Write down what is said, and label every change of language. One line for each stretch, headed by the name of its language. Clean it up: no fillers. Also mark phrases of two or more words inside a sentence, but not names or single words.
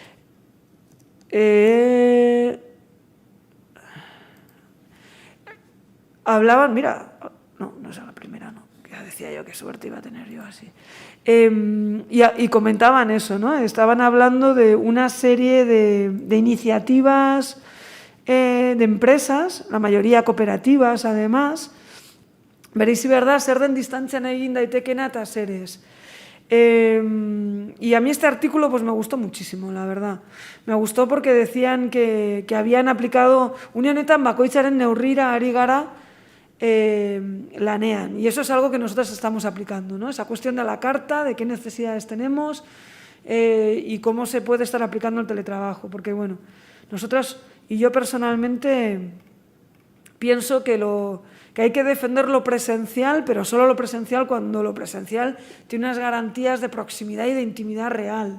Spanish: hablaban, mira, no es la primera, no, ya decía yo qué suerte iba a tener yo así. Y comentaban eso, ¿no? Estaban hablando de una serie de iniciativas de empresas, la mayoría cooperativas además,
Basque: bereizi behar da, zer den distantzian egin daitekena eta zer ez.
Spanish: Y a mí este artículo pues me gustó muchísimo, la verdad. Me gustó porque decían que habían aplicado
Basque: une honetan bakoitzaren neurrira ari gara lanean.
Spanish: Y eso es algo que nosotros estamos aplicando, ¿no? Esa cuestión de la carta, de qué necesidades tenemos y cómo se puede estar aplicando el teletrabajo. Porque, bueno, nosotras y yo personalmente pienso que hay que defender lo presencial, pero solo lo presencial cuando lo presencial tiene unas garantías de proximidad y de intimidad real.